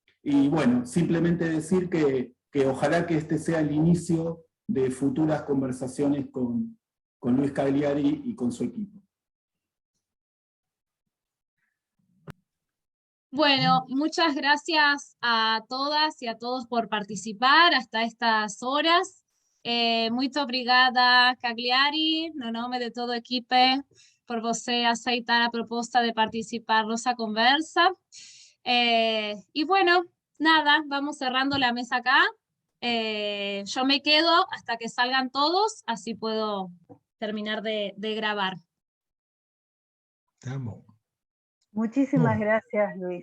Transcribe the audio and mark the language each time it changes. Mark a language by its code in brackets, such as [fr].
[es] Y bueno, simplemente decir que ojalá que este sea el inicio de futuras conversaciones con Luis Cagliari y con su equipo. Bueno, muchas gracias a todas y a todos por participar hasta estas horas. [pt] Muito obrigada, Cagliari, no nome de todo o equipe, por você aceitar a proposta de participar nossa conversa. [es] Y bueno, nada, vamos cerrando la mesa acá. Yo me quedo hasta que salgan todos, así puedo terminar de grabar. [pt] Tá bom. [es] Muchísimas gracias, Luis.